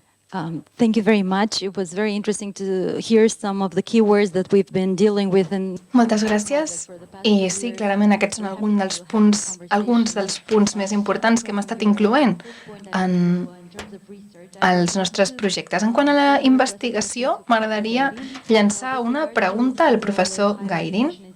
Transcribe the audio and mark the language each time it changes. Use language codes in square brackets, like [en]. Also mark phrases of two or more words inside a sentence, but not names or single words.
[en] Thank you very much. It was very interesting to hear some of the keywords that we've been dealing with. [ca] Moltes gràcies. I sí, clarament aquests són alguns dels punts més importants que hem estat incloent en els nostres projectes. En quant a la investigació, m'agradaria llançar una pregunta al professor Gairin.